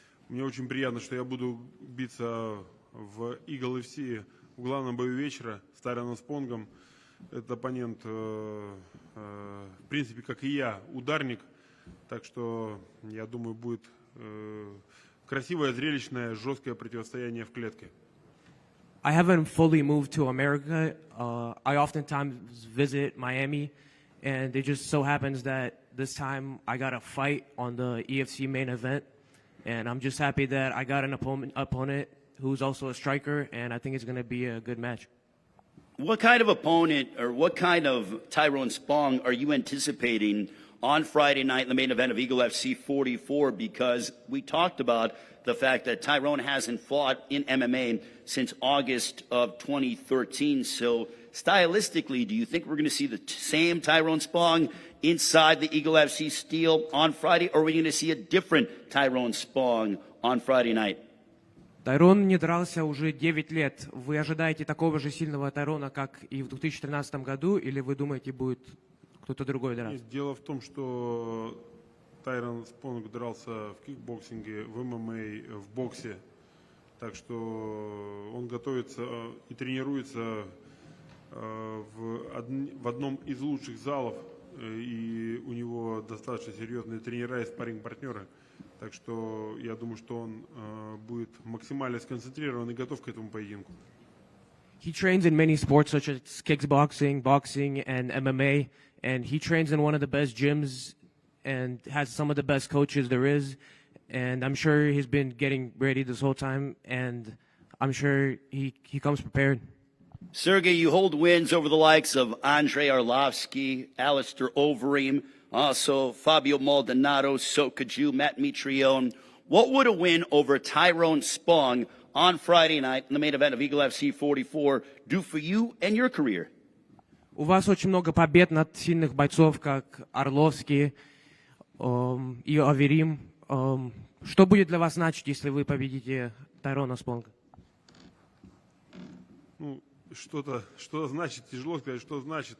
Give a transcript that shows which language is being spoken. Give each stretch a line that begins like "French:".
Russian: Мне очень приятно, что я буду биться в Eagle FC в главном бою вечера с Tyroном Спонгом. Этот оппонент, в принципе, как и я, ударник. Так что, я думаю, будет красивое, зрелищное, жесткое противостояние в клетке.
English: I haven't fully moved to America. I oftentimes visit Miami, and it just so happens that this time I got a fight on the EFC main event, and I'm just happy that I got an opponent who's also a striker, and I think it's going to be a good match. What kind of opponent or what kind of Tyron Spong are you anticipating on Friday night in the main event of Eagle FC 44? Because we talked about the fact that Tyrone hasn't fought in MMA since August of 2013. So stylistically, do you think we're going to see the same Tyrone Spong inside the Eagle FC steel on Friday, or are we going to see a different Tyrone Spong on Friday night?
Russian: Тайрон не дрался уже 9 лет. Вы ожидаете такого же сильного Тайрона, как и в 2013 году, или вы думаете, будет кто-то другой драться? Дело в том, что Тайрон Спонг дрался в кикбоксинге, в ММА, в боксе. Так что он готовится и тренируется в одном из лучших залов. И у него достаточно серьезные тренера и спарринг-партнеры. Так что я думаю, что он будет максимально сконцентрирован и готов к этому поединку.
English: He trains in many sports such as kickboxing, boxing, and MMA, and he trains in one of the best gyms and has some of the best coaches there is. And I'm sure he's been getting ready this whole time, and I'm sure he comes prepared. Sergey, you hold wins over the likes of Andrei Arlovsky, Alistair Overeem, also Fabio Maldonado, Sokaju, Matt Mitrione. What would a win over Tyrone Spong on Friday night in the main event of Eagle FC 44 do for you and your career?
Russian: У вас очень много побед над сильных бойцов, как Орловский и Аверим. Что будет для вас значить, если вы победите Тайрона Спонга? Ну, что значит, тяжело сказать, что значит.